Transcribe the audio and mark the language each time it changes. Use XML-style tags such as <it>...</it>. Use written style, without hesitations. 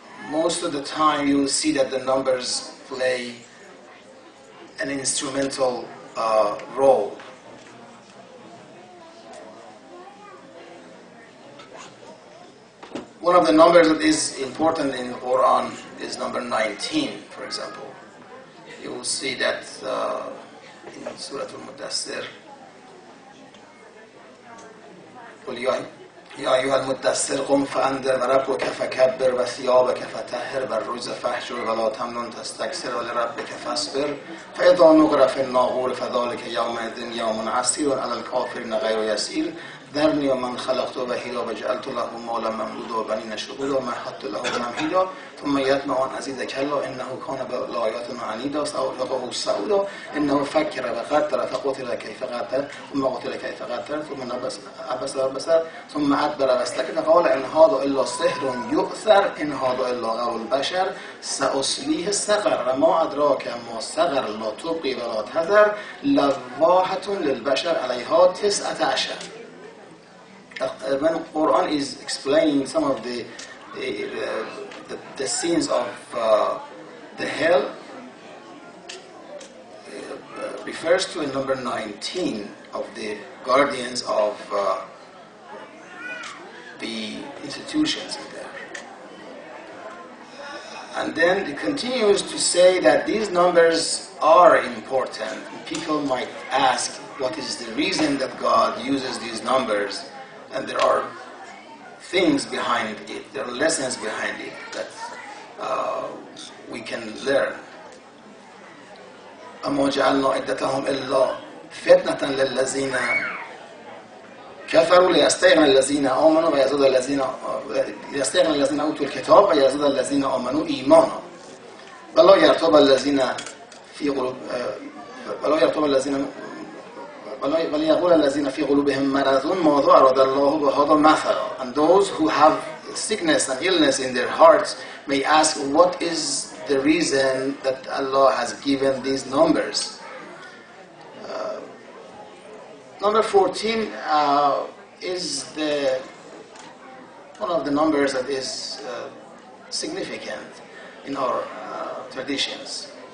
<en>Most of the time you will see that the numbers play an instrumental role. One of the numbers that is important in the Quran is number 19, for example. You will see that in Surah Al-Mudassir,</en> <ar>قل يا أيها المدثر قم فأنذر وربك فكبر وثيابك فطهر والرجز فاهجر ولا تمنن تستكثر ولربك فاصبر فإذا نقر في الناقور فذلك يومئذ يوم عسير على الكافرين غير يسير ذرني ومن خلقت وحيدا وجعلت له مالا ممدودا وبنين شهودا ومهدت له تمهيدا ثم يطمع أن أزيد كلا إنه كان بآياتنا عنيدا سأرهقه صعودا إنه فكر وقدر فقتل كيف قدر ثم قتل كيف قدر ثم عبس وبصر ثم أدبر واستكبر فقال إن هذا إلا سحر يؤثر إن هذا إلا قول البشر سأصليه سقر وما أدراك ما سقر لا تبقي ولا تذر لواحة للبشر عليها 19.</ar> <en>When the Quran is explaining some of the scenes of the hell, refers to number 19 of the guardians of the institutions in there. And then it continues to say that these numbers are important. People might ask what is the reason that God uses these numbers. And there are things behind it, there are lessons behind it that we can learn.</en> <ar>أما جعلنا عدتهم إلا فتنة للذين كفروا ليستيقن الذين آمنوا ويزداد الذين أوتوا الكتاب ويزداد الذين آمنوا إيمانا ولا يرتاب الذين في قلوب وليقول الذين في قلوبهم مرض ماذا أراد الله بهذا مثلا.</ar> <en>And those who have sickness and illness in their hearts may ask, what is the reason that Allah has given these numbers? Number 14 is one of the numbers that is significant in our traditions.</en>